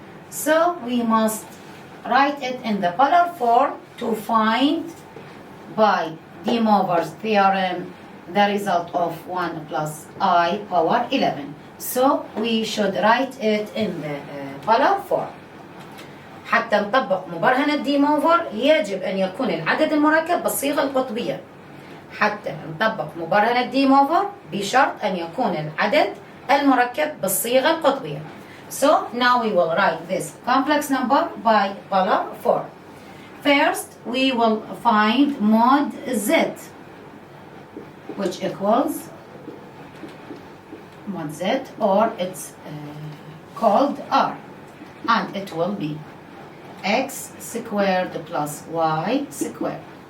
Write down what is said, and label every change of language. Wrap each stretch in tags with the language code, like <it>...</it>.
<en>So we must write it in the polar form to find by DeMoivre's theorem the result of 1 plus I power 11. So we should write it in the polar form.</en> <ar>حتى نطبق مبرهنة ديموفر يجب أن يكون العدد المركب بالصيغة القطبية. حتى نطبق مبرهنة ديموفر بشرط أن يكون العدد المركب بالصيغة القطبية.</ar> <en>So now we will write this complex number by polar form. First, we will find mod z, which equals mod z, or it's called r, and it will be x squared plus y squared.</en>